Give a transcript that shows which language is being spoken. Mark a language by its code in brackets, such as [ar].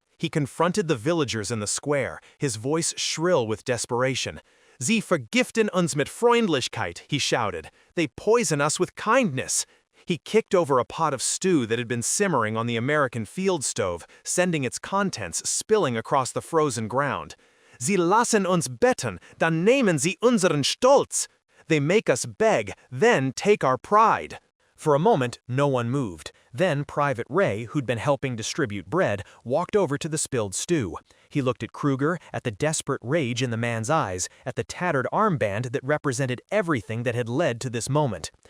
[en] He confronted the villagers in the square, his voice shrill with desperation. [de] "Sie vergiften uns mit Freundlichkeit," [en] he shouted. "They poison us with kindness." He kicked over a pot of stew that had been simmering on the American field stove, sending its contents spilling across the frozen ground. [de] "Sie lassen uns betten, dann nehmen sie unseren Stolz." [en] They make us beg, then take our pride. For a moment, no one moved. Then Private Ray, who'd been helping distribute bread, walked over to the spilled stew. He looked at Kruger, at the desperate rage in the man's eyes, at the tattered armband that represented everything that had led to this moment.